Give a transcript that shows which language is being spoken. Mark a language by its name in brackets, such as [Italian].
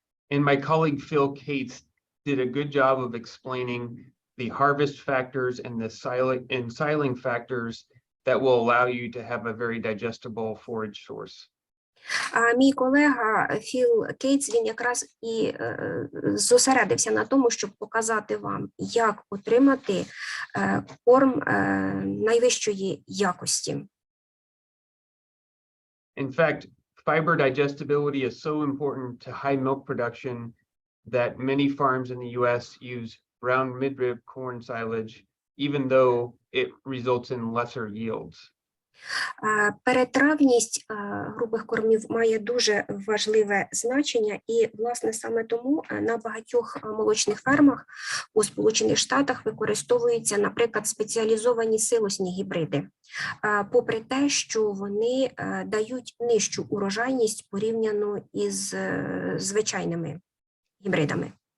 [English] And my colleague Phil Cates did a good job of explaining the harvest factors and the siling factors that will allow you to have a very digestible forage source. [Ukrainian] Мій колега Філ Кейтс, він якраз і зосередився на тому, щоб показати вам, як отримати корм найвищої якості. [English] In fact, fiber digestibility is so important to high milk production that many farms in the US use brown midrib corn silage, even though it results in lesser yields. [Ukrainian] Перетравність грубих кормів має дуже важливе значення, і, власне, саме тому на багатьох молочних фермах у Сполучених Штатах використовуються, наприклад, спеціалізовані силосні гібриди, попри те, що вони дають нижчу урожайність порівняно із звичайними гібридами.